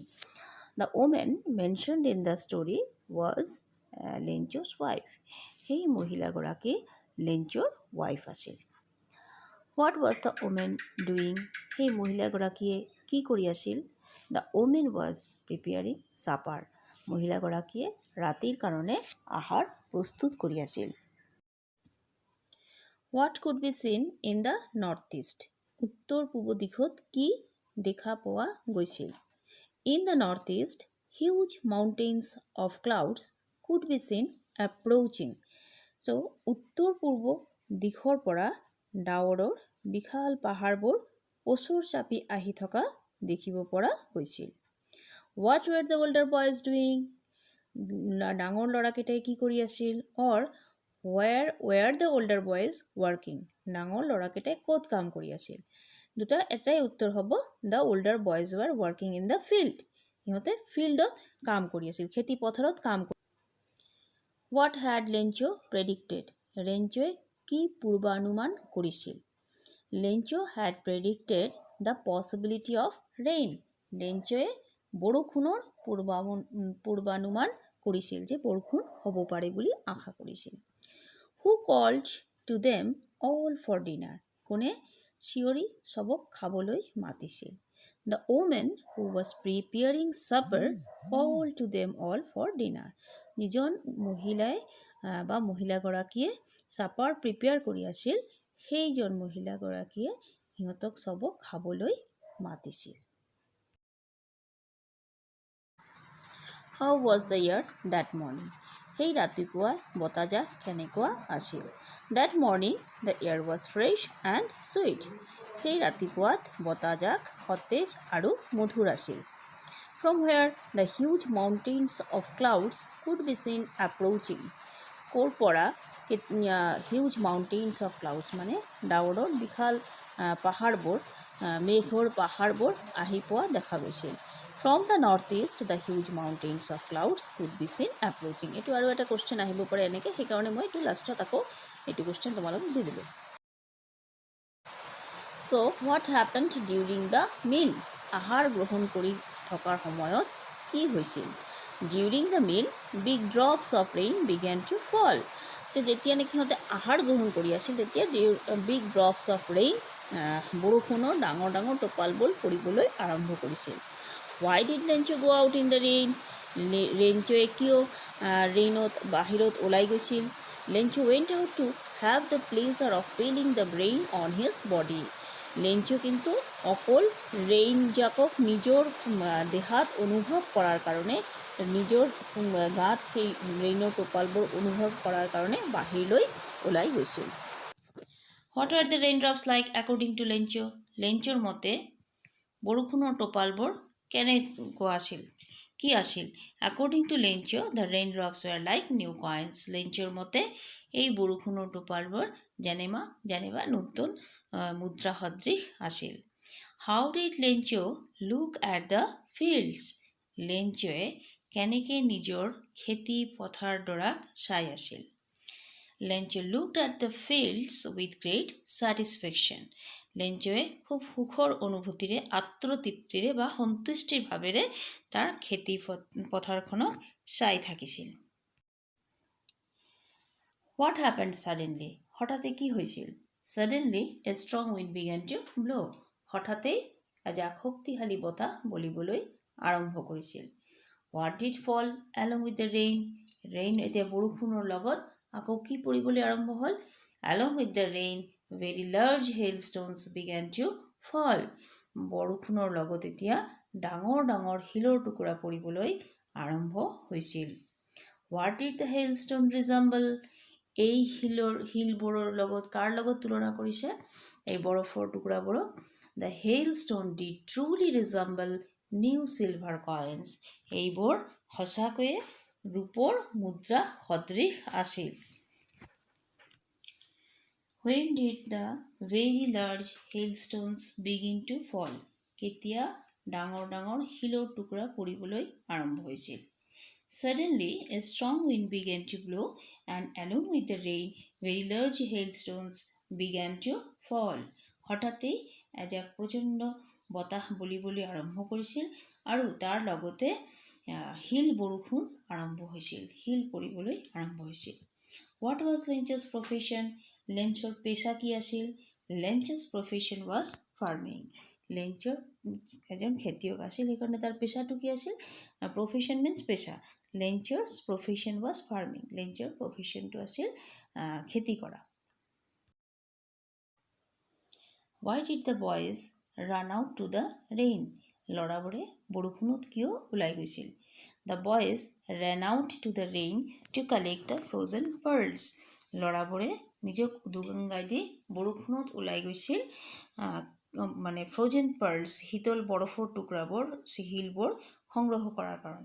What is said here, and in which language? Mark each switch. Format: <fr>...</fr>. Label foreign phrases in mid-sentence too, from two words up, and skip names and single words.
<en>The woman mentioned in the story was Lencho's wife.</en> <as>সেই মহিলাগৰাকী লেঞ্চৰ ৱাইফ আছিল।</as> <en>What was the woman doing?</en> <as>সেই মহিলাগৰাকীয়ে কি কৰি আছিল?</as> <en>The woman was preparing supper.</en> <as>মহিলাগৰাকীয়ে ৰাতিৰ কাৰণে আহাৰ প্ৰস্তুত কৰি আছিল।</as> <en>What could be seen in the northeast?</en> <as>উত্তৰ পূব দিশত কি দেখা পোৱা গৈছিল?</as> <en>In the northeast, huge mountains of clouds could be seen approaching. So,</en> <as>উত্তৰ পূৰ্ব দিশৰ পৰা ডাৱৰৰ বিশাল পাহাৰবোৰ ওচৰ চাপি আহি থকা দেখিব পৰা গৈছিল।</as> <en>What were the older boys doing?</en> <as>ডাঙৰ ল'ৰাকেইটাই কি কৰি আছিল?</as> <en>Or where were the older boys working?</en> <as>ডাঙৰ ল'ৰাকেইটাই ক'ত কাম কৰি আছিল? এটাই উত্তৰ হ'ব</as> <en>the older boys were working in the field.</en> <as>সিহঁতে ফিল্ডত কাম কৰি আছিল, খেতি পথাৰত কাম কৰি।</as> <en>What had Lencho predicted?</en> <as>লেঞ্চয়ে কি পূৰ্বানুমান কৰিছিল?</as> <en>Lencho had predicted the possibility of rain.</en> <as>লেঞ্চয়ে বৰষুণৰ পূৰ্বানুমান কৰিছিল যে বৰষুণ হ'ব পাৰে বুলি আশা কৰিছিল।</as> <en>Who called to them all for dinner?</en> <as>কোনে চিঞৰি চবক খাবলৈ মাতিছিল?</as> <en>The woman who was preparing supper called to them all for dinner.</en> <as>যিজন মহিলাই বা মহিলাগৰাকীয়ে</as> <en>supper prepare</en> <as>কৰি আছিল সেইজন মহিলাগৰাকীয়ে সিহঁতক চবক খাবলৈ মাতিছিল।</as> <en>How was the air that morning?</en> <as>সেই ৰাতিপুৱা বতাহজাক কেনেকুৱা আছিল?</as> <en>That morning the air was fresh and sweet.</en> <as>সেই ৰাতিপুৱাত বতাহজাক সতেজ আৰু মধুৰ আছিল।</as> <en>From where the huge mountains of clouds could be seen approaching.</en> <as>ক'ৰ পৰা</as> <en>huge mountains of clouds</en> <as>মানে ডাৱৰৰ বিশাল পাহাৰবোৰ মেঘৰ পাহাৰবোৰ আহি পোৱা দেখা গৈছিল।</as> <en>From the northeast, the huge mountains of clouds could be seen approaching.</en> <as>এইটো আৰু এটা কুৱেশ্যন আহিব পাৰে এনেকৈ, সেইকাৰণে মই এইটো লাষ্টত আকৌ এইটো কুৱেশ্যন তোমালোকক দি দিলোঁ।</as> <en>So, what happened during the meal?</en> <as>আহাৰ গ্ৰহণ কৰি থকাৰ সময়ত কি হৈছিল?</as> <en>During the meal, big drops of rain began to fall.</en> <as>তো যেতিয়া নেকি সিহঁতে আহাৰ গ্ৰহণ কৰি আছিল তেতিয়া</as> <en>big drops of rain</en> <as>বৰষুণৰ ডাঙৰ ডাঙৰ টোপালবোৰ পৰিবলৈ আৰম্ভ কৰিছিল।</as> <en>Why did Lencho go out in the rain?</en> <as>লেঞ্চয়ে কিয় ৰেইনত বাহিৰত ওলাই গৈছিল?</as> <en>Lencho went out to have the pleasure of feeling the rain on his body.</en> <as>লেঞ্চো কিন্তু অকল ৰেইনজাকক নিজৰ দেহাত অনুভৱ কৰাৰ কাৰণে নিজৰ গাত সেই ৰেইনৰ টোপালবোৰ অনুভৱ কৰাৰ কাৰণে বাহিৰলৈ ওলাই গৈছিল।</as> <en>What were the raindrops like according to Lencho?</en> <as>লেঞ্চৰ মতে বৰষুণৰ টোপালবোৰ কেনেকুৱা আছিল? কি আছিল?</as> <en>According to Lencho, the raindrops were like new coins.</en> <as>লেঞ্চৰ মতে এই বৰষুণৰ টোপালবোৰ যেনিবা নতুন মুদ্ৰা সদৃশ আছিল।</as> <en>How did Lencho look at the fields?</en> <as>লেঞ্চয়ে কেনেকৈ নিজৰ খেতি পথাৰডৰাক চাই আছিল?</as> <en>Lencho looked at the fields with great satisfaction.</en> <as>লেঞ্চয়ে খুব সুখৰ অনুভূতিৰে আত্মতৃপ্তিৰে বা সন্তুষ্টিৰ ভাৱেৰে তাৰ খেতি পথাৰখনক চাই থাকিছিল।</as> <en>What happened suddenly?</en> <as>হঠাতে কি হৈছিল?</as> <en>Suddenly a strong wind began to blow.</en> <as>হঠাতেই এজাক শক্তিশালী বতাহ বলিবলৈ আৰম্ভ কৰিছিল।</as> <en>What did fall along with the rain?</en> <as>Rain এতিয়া বৰষুণৰ লগত আকৌ কি পৰিবলৈ আৰম্ভ হ'ল?</as> <en>Along with the rain, very large hailstones began to fall.</en> <as>বৰষুণৰ লগত এতিয়া ডাঙৰ ডাঙৰ শিলৰ টুকুৰা পৰিবলৈ আৰম্ভ হৈছিল।</as> <en>What did the hailstone resemble?</en> <as>এই শিলবোৰৰ লগত কাৰ লগত তুলনা কৰিছে? এই বৰফৰ টুকুৰাবোৰক।</as> <en>The hailstone did truly resemble new silver coins.</en> <as>এইবোৰ সঁচাকৈয়ে ৰূপৰ মুদ্ৰা সদৃশ আছিল।</as> <en>When did the very large hailstones begin to fall?</en> <as>কেতিয়া ডাঙৰ ডাঙৰ শিলৰ টুকুৰা পৰিবলৈ আৰম্ভ হৈছিল?</as> <en>Suddenly, a strong wind began to blow, and along with the rain, very large hailstones began to fall.</en> <as>হঠাতে এজাক প্ৰচণ্ড বতাহ বলিবলৈ আৰম্ভ কৰিছিল আৰু তাৰ লগতে শিল বৰষুণ আৰম্ভ হৈছিল, শিল পৰিবলৈ আৰম্ভ হৈছিল।</as> <en>What was Lynch's profession?</en> <as>লেঞ্চৰ পেচা কি আছিল?</as> <en>লেঞ্চ's profession was farming.</en> <as>লেঞ্চৰ এজন খেতিয়ক আছিল, সেইকাৰণে তাৰ পেচাটো কি আছিল?</as> <en>profession means পেচা। লেঞ্চৰ প্ৰফেশ্যন was farming.</en> <as>লেঞ্চৰ প্ৰফেশ্যনটো আছিল খেতি কৰা।</as> <en>Why did the boys run out to the rain?</en> <as>ল'ৰাবোৰে বৰষুণত কিয় ওলাই গৈছিল?</as> <en>The boys ran out to the rain to collect the frozen pearls.</en> <as>ল'ৰাবোৰে নিজক উদগনি দি বৰষুণত ওলাই গৈছিল মানে</as> <en>frozen pearls,</en> <as>শীতল বৰফৰ টুকুৰাবোৰ, শিলবোৰ সংগ্ৰহ কৰাৰ কাৰণে।</as>